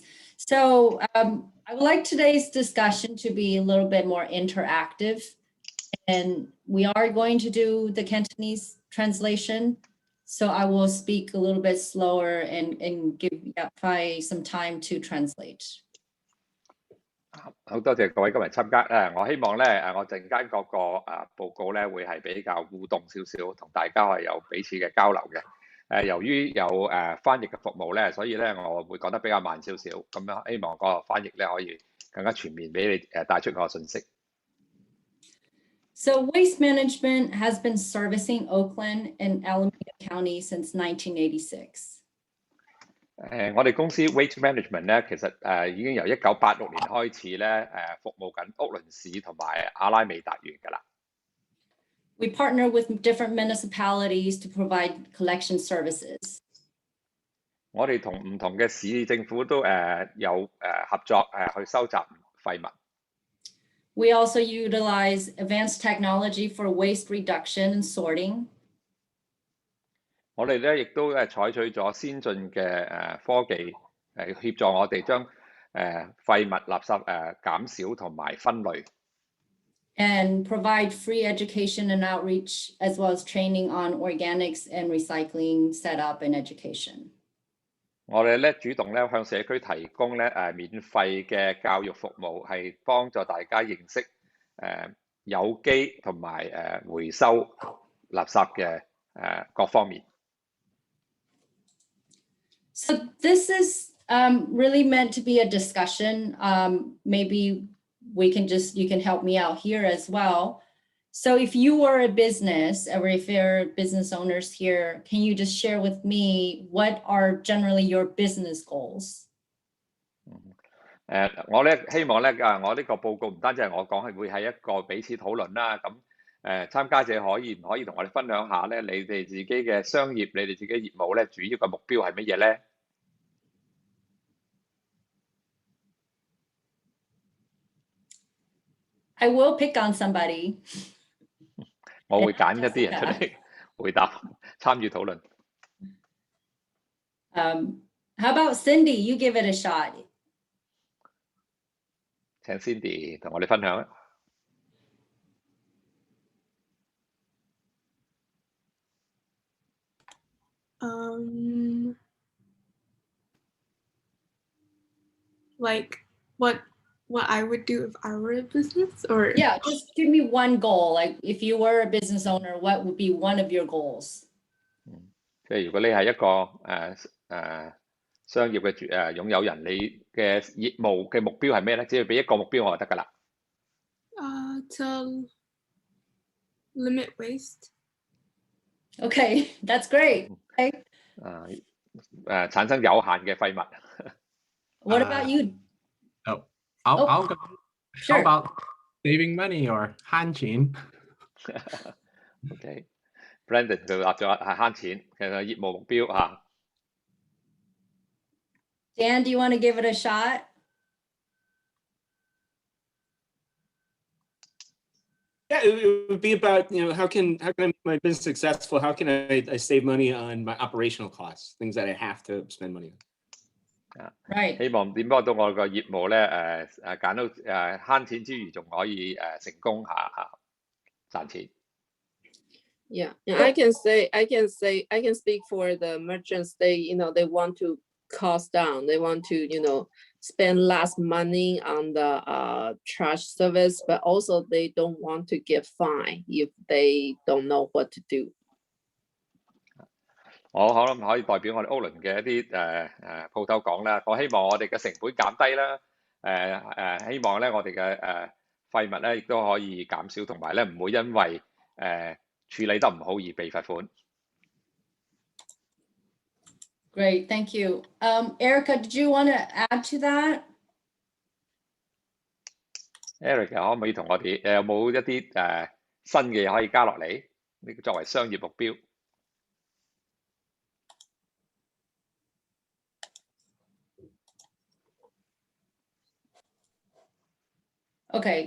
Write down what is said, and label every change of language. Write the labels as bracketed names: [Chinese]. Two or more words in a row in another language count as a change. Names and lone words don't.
[English] So I would like today's discussion to be a little bit more interactive, and we are going to do the Cantonese translation. So I will speak a little bit slower and give Phi some time to translate. [Cantonese] 好多謝各位今日參加我希望咧我陣間嗰個報告咧會係比較互動少少，同大家係有彼此嘅交流嘅。由於有翻譯嘅服務咧，所以咧我會講得比較慢少少，咁樣希望個翻譯咧可以更加全面俾你帶出個信息。 [English] So waste management has been servicing Oakland and Alameda County since 1986. [Cantonese] 我哋公司 Waste Management 咧，其實已經由1986年開始咧服務緊屋崙市同埋阿拉美達縣㗎啦。 [English] We partner with different municipalities to provide collection services. [Cantonese] 我哋同唔同嘅市政府都有合作去收集廢物。 [English] We also utilize advanced technology for waste reduction and sorting. [Cantonese] 我哋咧亦都採取咗先進嘅科技協助我哋將廢物垃圾減少同埋分類。 [English] And provide free education and outreach, as well as training on organics and recycling setup and education. [Cantonese] 我哋咧主動咧向社區提供咧免費嘅教育服務，係幫助大家認識有機同埋回收垃圾嘅各方面。 [English] So this is really meant to be a discussion. Maybe you can help me out here as well. So if you were a business, or if you're business owners here, can you just share with me what are generally your business goals? [Cantonese] 我咧希望咧我呢個報告唔單止係我講，係會係一個彼此討論啦。咁參加者可以唔可以同我哋分享下咧？你哋自己嘅商業，你哋自己業務咧，主要嘅目標係乜嘢咧？ [English] I will pick on somebody. [Cantonese] 我會揀一啲人出嚟回答，參與討論。 [English] How about Cindy? You give it a shot. [Cantonese] 請 Cindy 同我哋分享啊。 [English] Like what I would do if I were a business, or yeah, just give me one goal. Like if you were a business owner, what would be one of your goals? [Cantonese] 即係如果你係一個商業嘅擁有人，你嘅業務嘅目標係咩咧？只要俾一個目標我就得㗎啦。 [English] To limit waste. Okay, that's great. Okay. [Cantonese] 產生有限嘅廢物。 [English] What about you? I'll go. Sure. How about saving money or 慳錢? [Cantonese] Okay, Brandon 佢話咗係慳錢，其實業務目標嚇。 [English] Dan, do you want to give it a shot? Yeah, it would be about, how can I make my business successful? How can I save money on my operational costs, things that I have to spend money on? Right. [Cantonese] 希望點幫到我個業務咧揀到慳錢之餘，仲可以成功賺錢。 [English] Yeah, and I can speak for the merchants. They want to cost down. They want to, spend less money on the trash service, but also they don't want to get fined if they don't know what to do. [Cantonese] 我可能可以代表我哋歐倫嘅一啲鋪頭講啦，我希望我哋嘅成本減低啦，希望咧我哋嘅廢物咧亦都可以減少，同埋咧唔會因為處理得唔好而被罰款。 [English] Great, thank you. Erica, did you want to add to that? [Cantonese] Eric 可唔可以同我哋有冇一啲新嘅嘢可以加落嚟？呢個作為商業目標。 Okay.